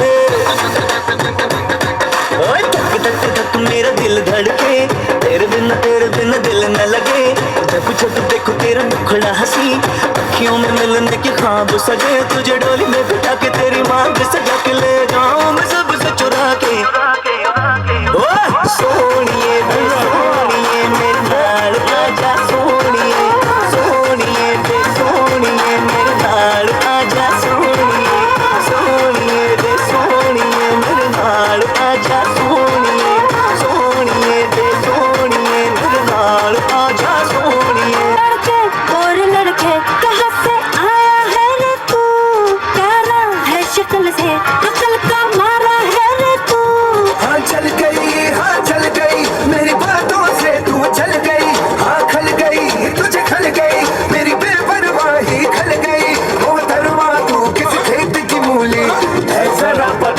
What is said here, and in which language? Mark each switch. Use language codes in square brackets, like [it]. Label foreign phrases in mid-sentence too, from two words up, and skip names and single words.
[hi] ओए धक धक धक मेरा दिल धड़के तेरे बिना दिल न लगे जब देखो तेरा मुखड़ा हंसी अखियों में मिलने के ख्वाब सजे तुझे डोली में बिठा के तेरी मांग सजा के ले जाऊं मैं सबसे चुरा के [pa] ਓਏ ਸੋਹਣੀਏ ਮੇਰੇ ਨਾਲ ਆਜਾ ਸੋਹਣੀਏ ਮੇਰੇ ਨਾਲ ਆਜਾ ਸੋਹਣੀਏ ਮੇਰੇ ਨਾਲ ਆਜਾ ਸੋਹਣੀਏ ਮੇਰੇ ਨਾਲ ਆਜਾ ਸੋਹਣੀਏ [hi] लड़के और लड़के कहाँ से आया है रे तू, प्यारा है शक्ल से अकल का मारा है रे तू. हाँ चल गई मेरी बातों से तू चल गई हाँ खल गई तुझे खल गई मेरी बेपरवाही खल गई मोहतरमा तू किस खेत की मूली है जरा पता